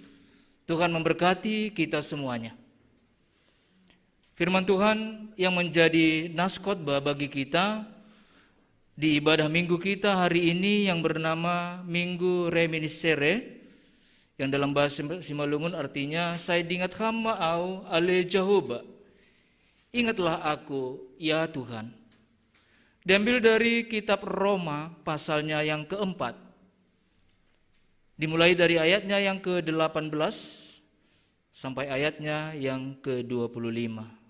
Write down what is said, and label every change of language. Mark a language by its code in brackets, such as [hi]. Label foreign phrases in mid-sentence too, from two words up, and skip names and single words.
[id] Tuhan memberkati kita semuanya. Firman Tuhan yang menjadi nas khotbah bagi kita di ibadah minggu kita hari ini yang bernama Minggu Reminiscere, yang dalam bahasa Simalungun artinya saya diingat [bts] hama au ale Jehovah. [id] Ingatlah aku ya Tuhan. Diambil dari kitab Roma pasalnya yang keempat. Dimulai dari ayatnya yang ke-18 sampai ayatnya yang ke-25.